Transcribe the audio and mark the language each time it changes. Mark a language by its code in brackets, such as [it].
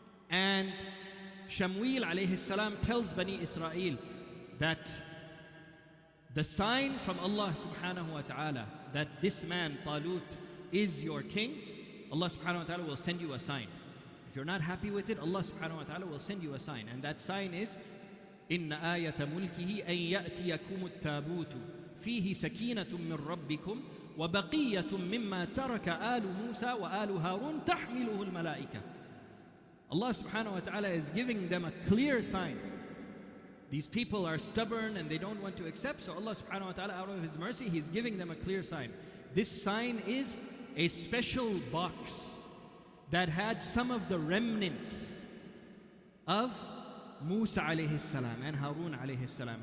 [en] And Shamuil alayhi salam tells Bani Israel that the sign from Allah subhanahu wa ta'ala that this man, Talut, is your king, Allah subhanahu wa ta'ala will send you a sign. If you're not happy with it, Allah subhanahu wa ta'ala will send you a sign. And that sign is, [ar] إِنَّ آيَةَ مُلْكِهِ أَن يَأْتِيَكُمُ التَّابُوتُ فِيهِ سَكِينَةٌ مِّن رَبِّكُمْ وَبَقِيَّةٌ مِّمَّا تَرَكَ آلُ مُوسَى وَآلُ هَارُونَ تَحْمِلُهُ الْمَلَائِكَةُ. [en] Allah subhanahu wa ta'ala is giving them a clear sign. These people are stubborn and they don't want to accept, so Allah subhanahu wa ta'ala, out of His mercy, He's giving them a clear sign. This sign is a special box that had some of the remnants of Musa alayhi salam and Harun alayhi salam.